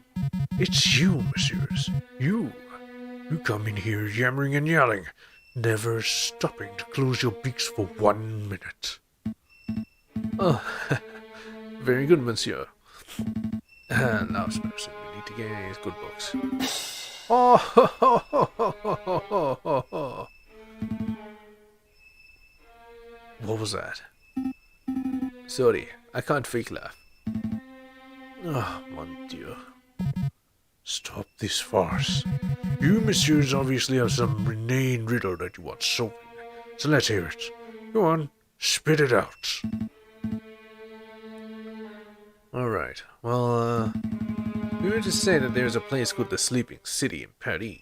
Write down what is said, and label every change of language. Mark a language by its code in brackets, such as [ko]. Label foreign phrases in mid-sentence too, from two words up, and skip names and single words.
[en] It's you, messieurs. You. You come in here yammering and yelling, never stopping to close your beaks for 1 minute. Oh, very good, monsieur. And now, Sparrow, we need to get his good books. Oh, ho, ho, ho, ho, ho, ho, ho. What was that? Sorry, I can't fake laugh. [fr] Oh, mon Dieu. [en] Stop this farce. You, messieurs, obviously have some inane riddle that you want solving. So let's hear it. Go on, spit it out. Alright, well, we were to say that there's a place called the Sleeping City in Paris.